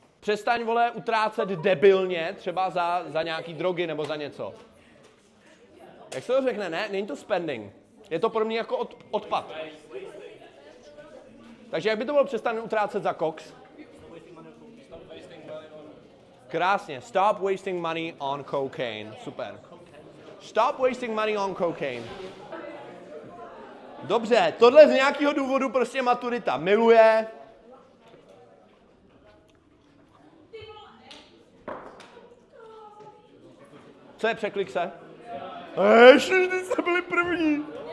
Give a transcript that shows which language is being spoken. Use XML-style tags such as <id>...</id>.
<cs>Přestaň, vole, utrácet debilně, třeba za nějaký drogy nebo za něco. Jak se to řekne, ne? Není to spending. Je to pro mě jako odpad. Takže jak by to bylo přestat utrácet za koks? Krásně.</cs> <en>Stop wasting money on cocaine. Super. Stop wasting money on cocaine.</en> <cs>Dobře, tohle z nějakého důvodu prostě maturita miluje. Co je, překlik se? Ježiš, ty jste byli první.</cs>